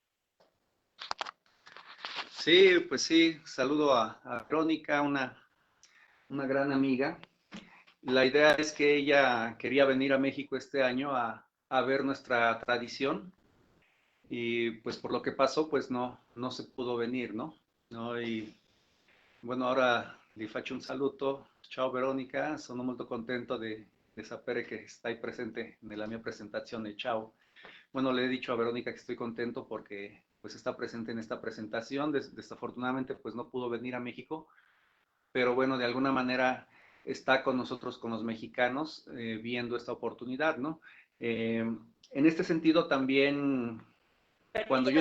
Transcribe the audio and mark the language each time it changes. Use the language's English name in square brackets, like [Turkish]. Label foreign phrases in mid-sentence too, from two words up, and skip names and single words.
[Spanish] Sí, pues sí, saludo a Verónica, una gran amiga. La idea es que ella quería venir a México este año a ver nuestra tradición y pues por lo que pasó, pues no se pudo venir, ¿no? ¿No? Y bueno, ahora le [Italian] faccio un saluto. Ciao Veronica, sono molto contento de sapere che stai presente nella mia presentazione. Ciao. [Spanish] Bueno, le he dicho a Verónica que estoy contento porque pues está presente en esta presentación. Desafortunadamente pues no pudo venir a México, pero bueno, de alguna manera está con nosotros, con los mexicanos, viendo esta oportunidad, ¿no? En este sentido también, cuando yo